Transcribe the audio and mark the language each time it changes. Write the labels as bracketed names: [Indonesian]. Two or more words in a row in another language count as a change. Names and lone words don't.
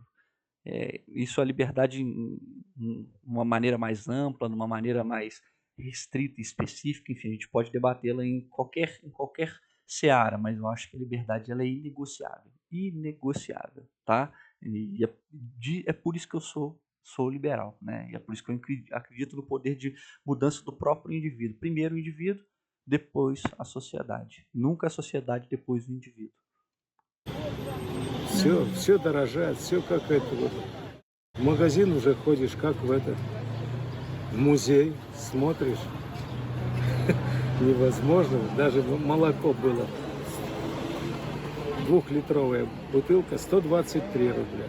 [Portuguese] Isso a liberdade em uma maneira mais ampla, numa maneira mais restrita e específica, enfim, a gente pode debatê-la em qualquer seara, mas eu acho que a liberdade ela é inegociável, tá? E é por isso que eu sou liberal, né? E é por isso que eu acredito no poder de mudança do próprio indivíduo. Primeiro o indivíduo, depois a sociedade. Nunca a sociedade, depois o indivíduo. [Russian] Все дорожает, все как это вот. В магазин уже ходишь как в музей, смотришь. Невозможно. Даже молоко было. 2-литровая бутылка 123 рубля.